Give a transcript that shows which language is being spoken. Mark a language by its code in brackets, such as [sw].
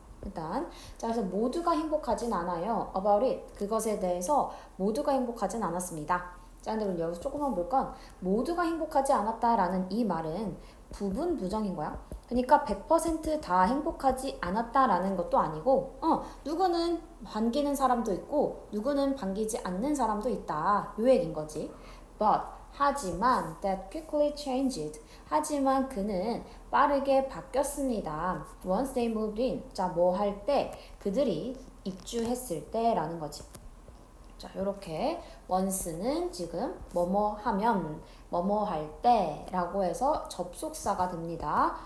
[ko] 일단 자 그래서 모두가 행복하진 않아요. [en] about it [ko] 그것에 대해서 모두가 행복하진 않았습니다. 자 근데 여기서 조금만 볼 건 모두가 행복하지 않았다라는 이 말은 부분 부정인 거야. 그러니까 100%다 행복하지 않았다라는 것도 아니고 누구는 반기는 사람도 있고 누구는 반기지 않는 사람도 있다. 요 얘기인 거지. [en] But [ko] 하지만 [en] that quickly changed. [ko] 하지만 그는 빠르게 바뀌었습니다. [en] Once they moved in. [ko] 자, 뭐 할 때? 그들이 입주했을 때라는 거지. 자, 요렇게 once는 지금 뭐뭐 하면 뭐뭐 할 때라고 해서 접속사가 됩니다.